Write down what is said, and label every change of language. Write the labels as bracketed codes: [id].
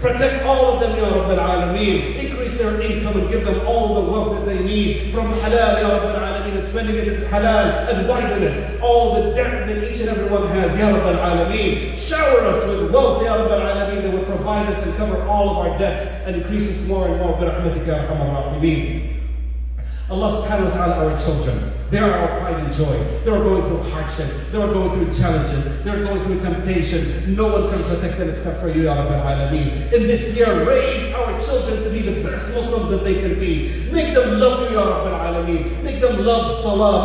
[en] Protect all of them, Ya Rabbal Alameen. Increase their income and give them all the wealth that they need from halal, Ya Rabbal Alameen, and spending it in halal and widenness. All the debt that each and every one has, Ya Rabbal Alameen. Shower us with wealth, Ya Rabbal Alameen, that will provide us and cover all of our debts and increase us more and more. [ar] برحمتك يا أرحم الراحمين. [en] Allah subhanahu wa ta'ala, our children, they are our pride and joy. They are going through hardships. They are going through challenges. They are going through temptations. No one can protect them except for you, Ya Rabbal Alameen. In this year, raise our children to be the best Muslims that they can be. Make them love you, Ya Rabbal Alameen. Make them love Salah.